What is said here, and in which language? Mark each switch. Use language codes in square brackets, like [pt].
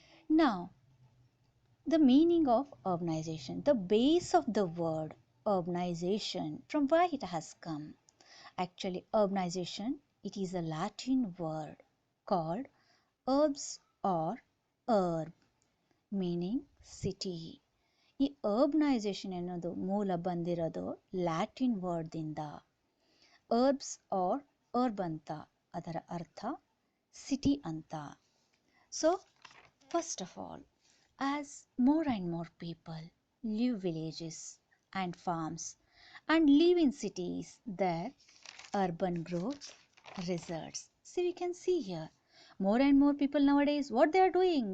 [en] Now, the meaning of urbanization, the base of the word urbanization, from where it has come. Actually, urbanization, it is a Latin word called urbs or urb, meaning city. [kn] ಈ urbanization ಅನ್ನೋದು ಮೂಲ ಬಂದಿರೋದು Latin ವರ್ಡ್ದಿಂದ. Herbs R ಅರ್ಬ್ ಅಂತ ಅದರ ಅರ್ಥ city ಅಂತ. [en] So first of all, as more and more people leave villages and farms and live in cities, their urban growth results. See, we can see here, more and more people nowadays, what they are doing?